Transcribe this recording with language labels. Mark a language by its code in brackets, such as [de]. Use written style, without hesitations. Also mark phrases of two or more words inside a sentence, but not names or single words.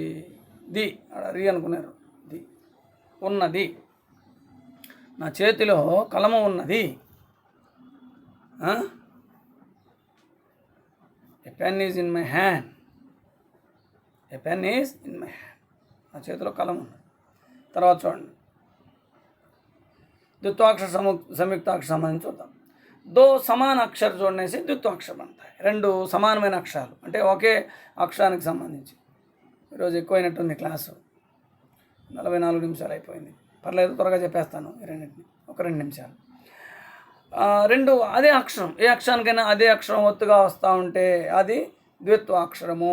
[te] ది రీ అనుకున్నారు. ది ఉన్నది. నా చేతిలో కలము ఉన్నది. [en] A pen is in my hand. [te] నా చేతిలో కలము ఉన్నది. తర్వాత చూడండి. [hi] द्वित्वाक्षर संयुक्ताक्षर संबंधी చూద్దాం. दो समान अक्षर जोड़ने से द्वित्वाक्षर बनता है. [te] రెండు సమానమైన అక్షరాలు అంటే ఒకే అక్షరానికి సంబంధించి. ఈరోజు ఎక్కువైనట్టుంది క్లాసు. 44 నిమిషాలు అయిపోయింది. పర్లేదు, త్వరగా చెప్పేస్తాను ఈ రెండింటిని. ఒక 2 నిమిషాలు. రెండు అదే అక్షరం. ఏ అక్షరానికైనా అదే అక్షరం ఒత్తుగా వస్తూ ఉంటే అది ద్విత్వాక్షరము.